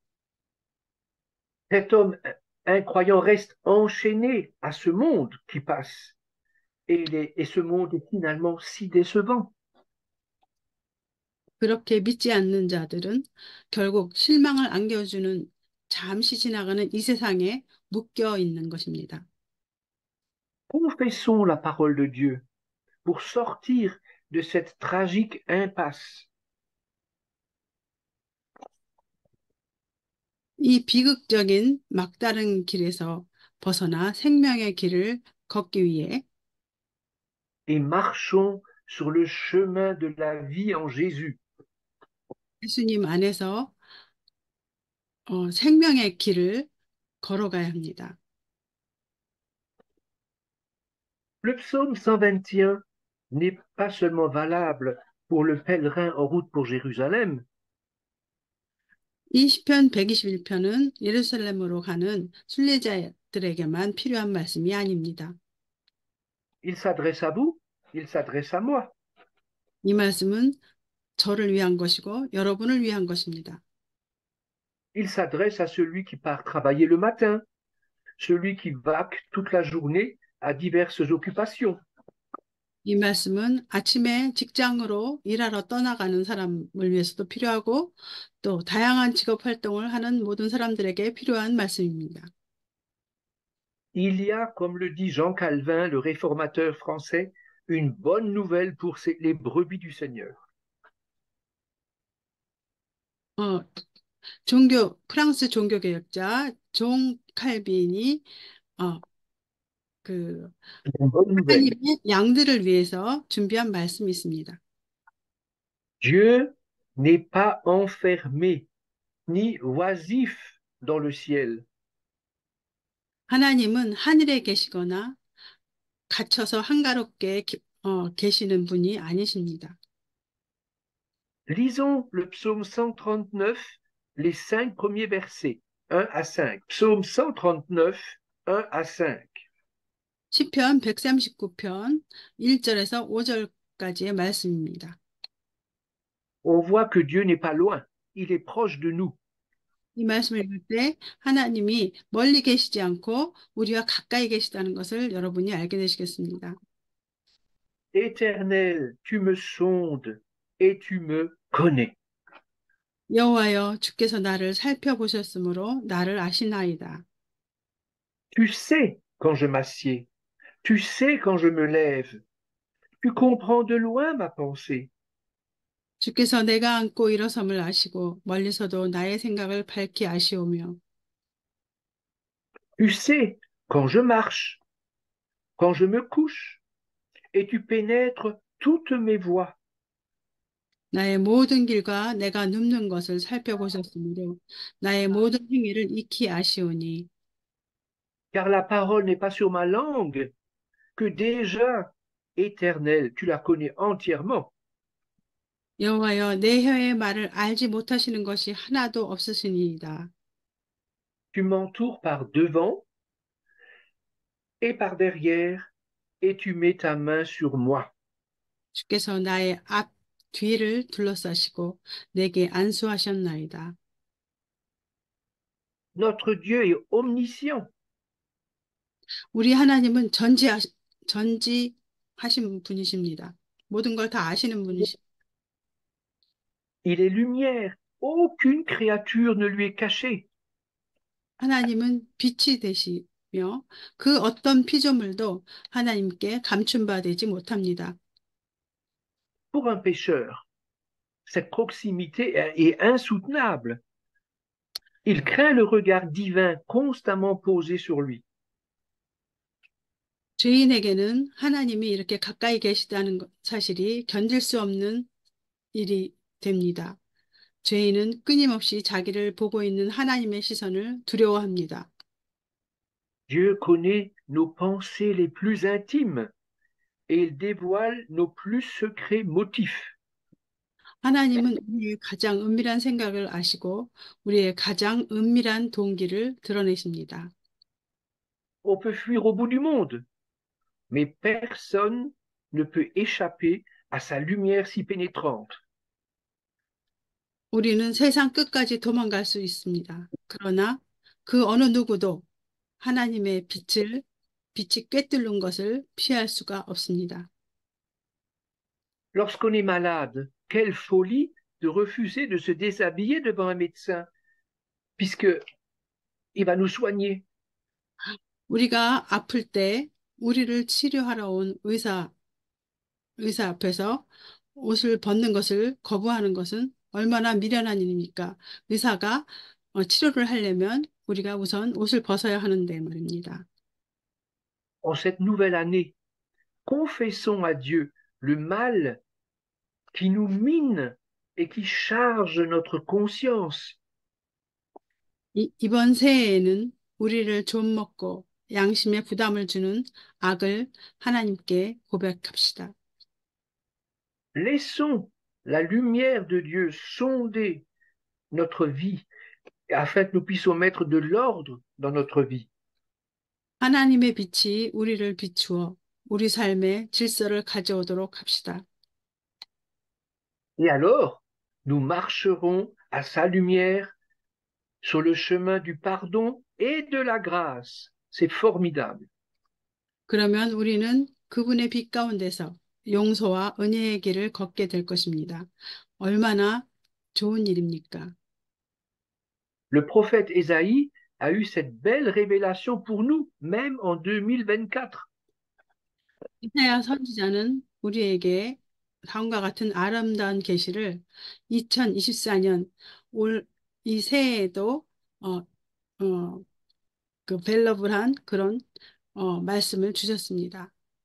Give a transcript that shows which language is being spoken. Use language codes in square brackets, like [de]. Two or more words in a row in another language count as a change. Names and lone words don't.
[fr] Cet homme incroyant reste enchaîné à ce monde qui passe. Et ce monde est finalement si décevant. [ko] 그렇게 믿지 않는 자들은 결국 실망을 안겨주는 잠시 지나가는 이 세상에 묶여 있는 것입니다. [fr] Confessons la parole de Dieu pour sortir de cette tragique impasse. [ko] 이 비극적인 막다른 길에서 벗어나 생명의 길을 걷기 위해 [fr] Et marchons sur le chemin de la vie en Jésus. [ko] 예수님 안에서 생명의 길을 걸어가야 합니다. [fr] Le psaume 121 n'est pas seulement valable pour le pèlerin en route pour Jérusalem, [ko] 이 시편 121편은 예루살렘으로 가는 순례자들에게만 필요한 말씀이 아닙니다. [fr] il s'adresse à vous, il s'adresse à moi. [ko] 이 말씀은 저를 위한 것이고 여러분을 위한 것입니다. [fr] Il s'adresse à celui qui part travailler le matin, celui qui vaque toute la journée à diverses occupations. [ko] 이 말씀은 아침에 직장으로 일하러 떠나가는 사람을 위해서도 필요하고 또 다양한 직업 활동을 하는 모든 사람들에게 필요한 말씀입니다. [fr] Il y a, comme le dit Jean Calvin, le réformateur français, une bonne nouvelle pour les brebis du Seigneur. [ko] 어, 프랑스 종교개혁자 존 칼빈이 어, 그 [fr] Une bonne nouvelle. [ko] 하나님의 양들을 위해서 준비한 말씀이 있습니다. [fr] Dieu n'est pas enfermé ni oisif dans le ciel. [ko] 하나님은 하늘에 계시거나 갇혀서 한가롭게 계시는 분이 아니십니다. [fr] Lisons le psaume 139, les 5 premiers versets, 1 à 5. Psaume 139, 1 à 5. [ko] 시편 139편 1절에서 5절까지의 말씀입니다. [fr] On voit que Dieu n'est pas loin, il est proche de nous. [ko] 이 말씀을 읽을 때 하나님이 멀리 계시지 않고 우리와 가까이 계시다는 것을 여러분이 알게 되시겠습니다. [fr] Éternel, tu me sondes et tu me connais. [ko] 여호와여 주께서 나를 살펴보셨으므로 나를 아시나이다. [fr] Tu sais quand je m'assieds, tu sais quand je me lève, tu comprends de loin ma pensée. [ko] 주께서 내가 앉고 일어섬을 아시고 멀리서도 나의 생각을 밝히 아시오며 [fr] Tu sais quand je marche, quand je me couche, et tu pénètres toutes mes voies. [ko] 나의 모든 길과 내가 눕는 것을 살펴보셨으므로 나의 모든 행위를 익히 아시오니 [fr] Car la parole n'est pas sur ma langue, que déjà, éternel, tu la connais entièrement. [ko] 여호와여 내 혀의 말을 알지 못하시는 것이 하나도 없으시니이다. [fr] Tu m'entoures par devant et par derrière, et tu mets ta main sur moi. [ko] 주께서 나의 앞 뒤를 둘러싸시고 내게 안수하셨나이다. [fr] Notre Dieu est omniscient. [ko] 우리 하나님은 전지하신 분이십니다. 모든 걸 다 아시는 분이십니다. [fr] Il est lumière. Aucune créature ne lui est cachée. [ko] 하나님은 빛이 되시며 그 어떤 피조물도 하나님께 감춘 바 되지 못합니다. [fr] Pour un pécheur, cette proximité est insoutenable. Il craint le regard divin constamment posé sur lui. [ko] 죄인에게는 하나님이 이렇게 가까이 계시다는 사실이 견딜 수 없는 일이 됩니다. 죄인은 끊임없이 자기를 보고 있는 하나님의 시선을 두려워합니다. [fr] Dieu connaît nos pensées les plus intimes et il dévoile nos plus secrets motifs. [ko] 하나님은 우리의 가장 은밀한 생각을 아시고 우리의 가장 은밀한 동기를 드러내십니다. [fr] On peut fuir au bout du monde, mais personne ne peut échapper à sa lumière si pénétrante. [ko] 우리는 세상 끝까지 도망갈 수 있습니다. 그러나 그 어느 누구도 하나님의 빛이 꿰뚫는 것을 피할 수가 없습니다. [fr] Lorsqu'on est malade, quelle folie de refuser de se déshabiller devant un médecin, puisque il va nous soigner. [ko] 우리가 아플 때 우리를 치료하러 온 의사 앞에서 옷을 벗는 것을 거부하는 것은 얼마나 미련한 일입니까? 의사가 치료를 하려면 우리가 우선 옷을 벗어야 하는데 말입니다. [fr] En cette nouvelle année, confessons à Dieu le mal qui nous mine et qui charge notre conscience. [ko] 이번 새해에는 우리를 좀 먹고 양심에 부담을 주는 악을 하나님께 고백합시다. [fr] Laissons la lumière de Dieu sonder notre vie afin que nous puissions mettre de l'ordre dans notre vie. [ko] 하나님의 빛이 우리를 비추어 우리 삶에 질서를 가져오도록 합시다. [fr] Et alors, nous marcherons à sa lumière sur le chemin du pardon et de la grâce. C'est formidable. [ko] 그러면 우리는 그분의 빛 가운데서 용서와 은혜의 길을 걷게 될 것입니다. 얼마나 좋은 일입니까? [fr] Le prophète Ésaïe a eu cette belle révélation pour nous, même en 2024. [ko] 이사야 선지자는 우리에게 다음과 같은 아름다운 계시를 2024년 올 이 새해에도 어, 벨러블한 그런 말씀을 주셨습니다.